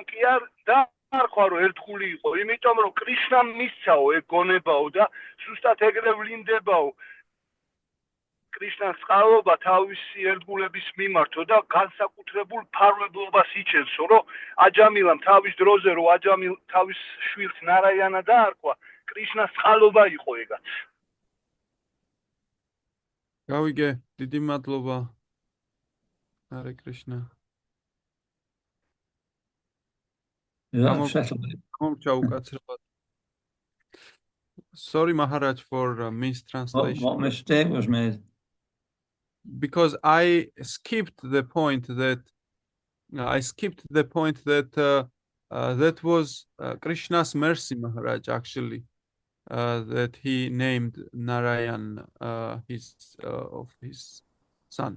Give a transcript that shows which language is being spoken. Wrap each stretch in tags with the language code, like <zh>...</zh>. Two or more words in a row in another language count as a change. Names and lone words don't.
<ka>კი არ დაარქვა რომ ერთგული იყო იმიტომ რომ კრიშნამ მისცაო ეგ გონებაო და ზუსტად ეგრე ვლინდებაო კრიშნას წყალობა თავისი ერთგულების მიმართო და განსაკუთრებულ ფარვებლობას იჩენსო რომ აჯამილამ თავის დროზე რომ აჯამილ თავის შვილს ნარაიანა დაარქვა კრიშნას წყალობა იყო ეგაც გავიგე დიდი მადლობა</ka> <en>Hare Krishna Sorry Maharaj for mistranslation. What mistake was made? Because I skipped the point that that was Krishna's mercy, Maharaj, actually, that he named Narayan of his son.</en>